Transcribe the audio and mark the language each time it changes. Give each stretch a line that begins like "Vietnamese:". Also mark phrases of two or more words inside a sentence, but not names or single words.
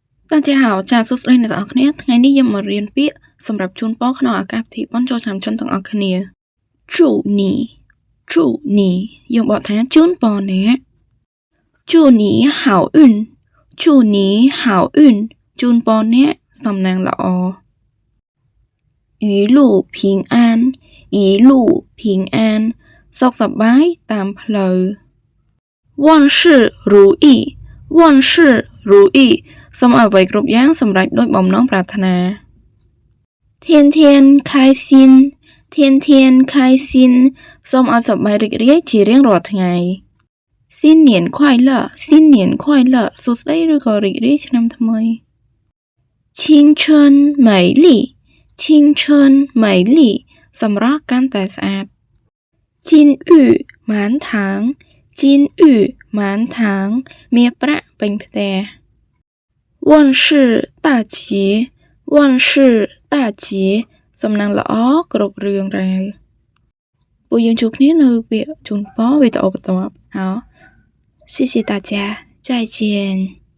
Khmer: តាចាហៅចាសួស្តីអ្នកទាំងអស់គ្នាថ្ងៃនេះយើងមករៀនពាក្យសម្រាប់ជូនពរក្នុងឱកាសពិធីបុណ្យចូលឆ្នាំចិនទាំងអស់គ្នា
Chinese: 祝你祝你
Khmer: យើងបកថាជូនពរអ្នក
Chinese: 祝你好运祝你好运
Khmer: ជូនពរអ្នកសំណាងល្អ
Chinese: 一路平安一路平安
Khmer: សុខសប្បាយតាមផ្លូវ
Chinese: 万事如意万事如意
Khmer: សូមឲ្យអ្វីគ្រប់យ៉ាងសម្រេចដោយបំណងប្រាថ្នា
Chinese: 天天开心天天开心
Khmer: សូ មឲ្យសប្បាយរីករាយជារៀងរាល់ថ្ងៃ
Chinese: 新年快乐新年快
Khmer: 乐សួស្តីឬក៏រីករាយឆ្នាំថ្មី
Chinese: 青春美丽青春美丽
Khmer: សម្រស់កាន់តែស្អាត
Chinese: 金玉满堂金玉满堂
Khmer: មាសប្រាក់ពេញផ្ទះ
Chinese: 万事大吉万事大吉
Khmer: សំណាងល្អគ្រប់រឿងរ៉ាវពួកយើងជួបគ្នានៅពាក្យជូនពរវីដេអូបន្ទាប់
Chinese: 好谢谢大家再见